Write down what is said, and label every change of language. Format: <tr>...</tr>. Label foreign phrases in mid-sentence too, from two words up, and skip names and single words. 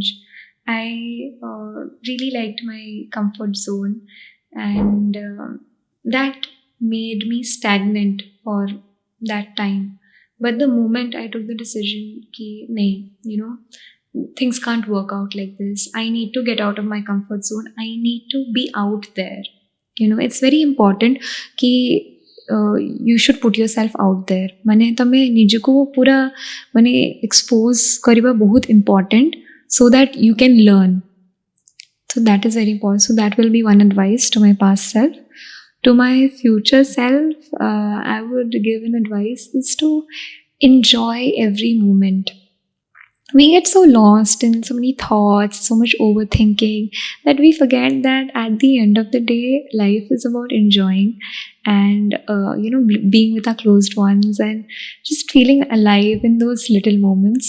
<en>I really liked my comfort zone, and that made me stagnant for that time. But the moment I took the decision</en> <hi>कि नहीं,</hi> <en>things can't work out like this, I need to get out of my comfort zone, I need to be out there. It's very important ki you should put yourself out there.</en> <or>ମାନେ ତମେ ନିଜକୁ ପୂରା ମାନେ expose କରିବା ବହୁତ important,</or> <en>so that you can learn. So that is very important. So that will be one advice to my past self. To my future self, I would give an advice is to enjoy every moment. We get so lost in so many thoughts, so much overthinking, that we forget that at the end of the day, life is about enjoying and being with our closed ones and just feeling alive in those little moments.</en>